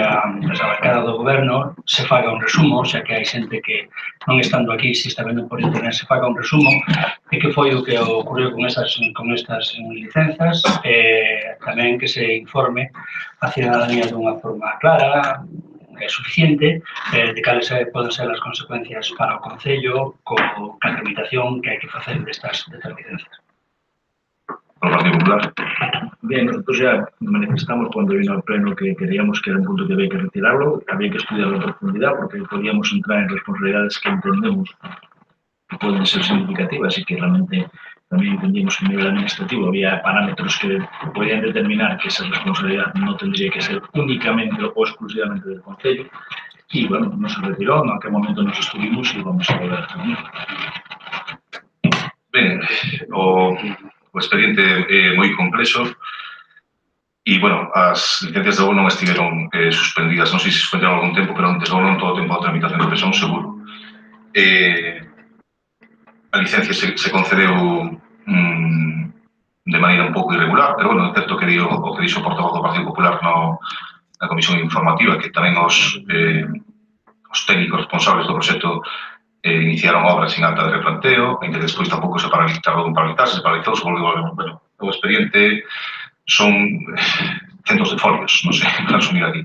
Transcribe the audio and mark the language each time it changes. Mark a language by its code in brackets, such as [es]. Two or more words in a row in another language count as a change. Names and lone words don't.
[gl] a bancada do goberno se faga un resumo, xa que hai xente que non estando aquí, se está vendo por internet, se faga un resumo de que foi o que ocorreu con estas licenzas, tamén que se informe a cidadanía dunha forma clara, suficiente, de cales poden ser as consecuencias para o Concello co a tramitación que hai que facer destas licencias. Polo Partido Popular. [es] Bien, nosotros ya manifestamos cuando vino al pleno que creíamos que era un punto que había que retirarlo, había que estudiarlo en profundidad porque podíamos entrar en responsabilidades que entendemos que pueden ser significativas y que realmente también entendíamos que a nivel administrativo había parámetros que podían determinar que esa responsabilidad no tendría que ser únicamente o exclusivamente del Concello y bueno, no se retiró, en aquel momento nos estuvimos y vamos a volver a terminar. [gl] Ben, o expediente é moi complexo e, bueno, as licencias de non estiveron suspendidas, non sei se suspenderon algún tempo, pero antes non todo o tempo a tramitación do PESON, seguro. A licencia se concedeu de maneira un pouco irregular, pero, bueno, é certo que o que dixo o portavoz do Partido Popular na comisión informativa, que tamén os técnicos responsables do proxecto iniciaron obras sin acta de replanteo, e que despois tampouco se paralizou, se paralizou, se volveu, bueno, o expediente son centos de folios, non sei, para resumir aquí.